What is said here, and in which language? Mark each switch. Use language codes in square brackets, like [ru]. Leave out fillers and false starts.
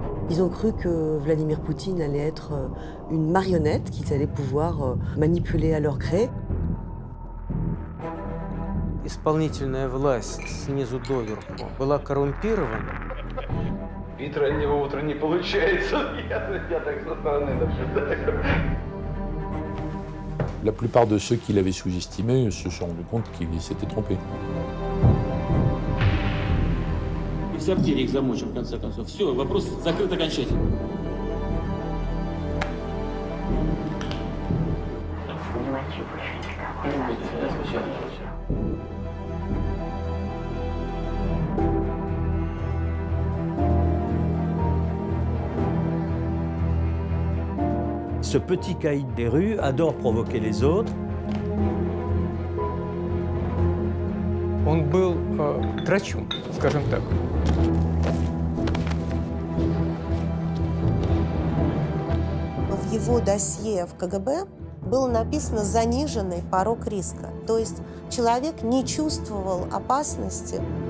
[fr] Ils ont cru que Vladimir Poutine allait être une marionnette, qu'ils allaient pouvoir manipuler à leur gré. [ru] Исполнительная власть снизу доверху была коррумпирована. Вид раннего утра не получается. Я так со стороны наблюдаю. [fr] La plupart de ceux qui l'avaient sous-estimé se sont rendus compte qu'ils s'étaient trompés. [ru] Сортир их замочим, в конце концов. Все, вопрос закрыт окончательно. [fr] Ce petit caïd des rues adore provoquer les autres. [ru] Он был драчун, скажем так. В его досье в КГБ было написано заниженный порог риска. То есть человек не чувствовал опасности.